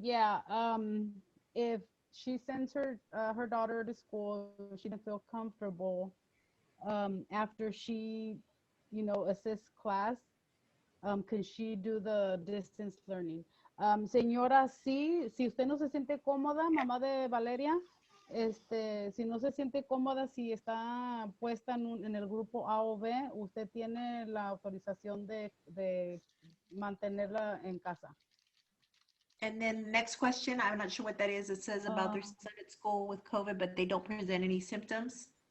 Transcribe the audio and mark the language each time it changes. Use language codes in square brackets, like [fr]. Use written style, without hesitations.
[en] Yeah, if she sends her daughter to school, she doesn't feel comfortable after she, assists class, can she do the distance learning? [es] Señora, sí, si usted no se siente cómoda, mamá de Valeria, Si no se siente cómoda, si está puesta en el grupo A o B, usted tiene la autorización de mantenerla en casa. [en] And then next question, I'm not sure what that is. It says about their son at school with COVID, but they don't present any symptoms.